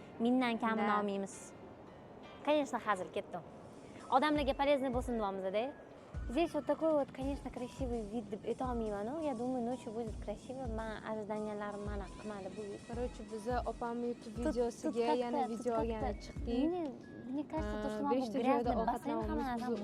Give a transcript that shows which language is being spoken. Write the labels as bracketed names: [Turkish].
[Uzbek] Mindan kamini olmaymiz. [Russian] Конечно, [Uzbek] hozir ketdim. Odamlarga полезный bo'lsin deyapmiz-da. [Russian] Здесь вот такой вот, конечно, красивый вид [Uzbek] deb aytolmayman-ku. [Russian] Я думаю, ночью будет красиво. [Uzbek] Men ожиданиялаrim mana qilmadi bu. Короче, biza opamni YouTube videosiga yana video olgani chiqdik. [Russian] Мне кажется, то, что мы грязный бассейн [Uzbek] ham narsani